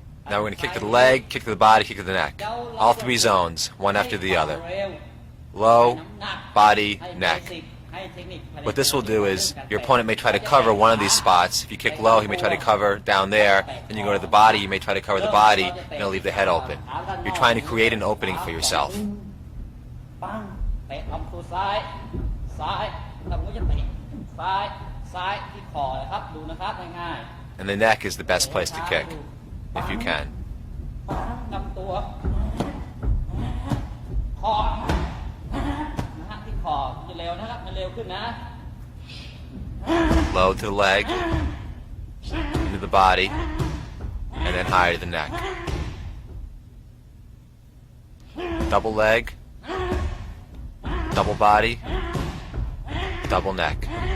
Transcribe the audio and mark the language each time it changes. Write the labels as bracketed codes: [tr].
[en] Now we're going to kick to the leg, kick to the body, kick to the neck. All three zones, one after the other. Low, body, neck. What this will do is your opponent may try to cover one of these spots. If you kick low, he may try to cover down there. Then you go to the body, you may try to cover the body, and it'll leave the head open. You're trying to create an opening for yourself. [th] ปังเตะลำตัวซ้ายซ้ายแล้วก็จะเตะซ้ายซ้ายที่คอนะครับดูนะครับง่าย [en] And the neck is the best place to kick, if you can. [th] ๆลำตัวคอนะฮะที่คอจะเร็วนะครับมันเร็วขึ้นนะ [en] Low to the leg, into the body, and then higher to the neck. Double leg, double body, double neck.